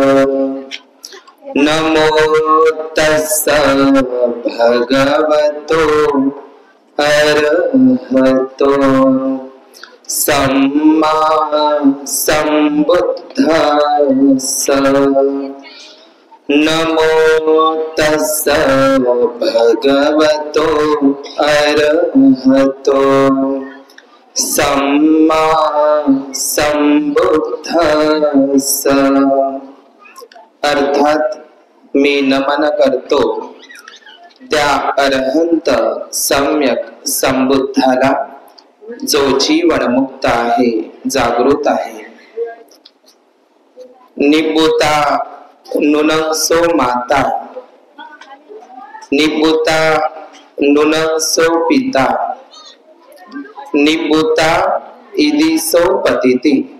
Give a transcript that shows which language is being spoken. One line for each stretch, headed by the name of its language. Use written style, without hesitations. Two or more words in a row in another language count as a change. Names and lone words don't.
Pali: नमो तस्स भगवतो अरहतो सम्मा सम्बुद्धस्स। नमो तस्स भगवतो अरहतो सम्मा सम्बुद्धस्स।
Marathi: अर्थात मी नमन करतो त्या अरहंत सम्यक संबुद्धाला जो जीवनमुक्त आहे, जागृत आहे।
Pali: निबुता नुनसो माता, निबुता नुनसो पिता, निबुता इदिसो पतिती।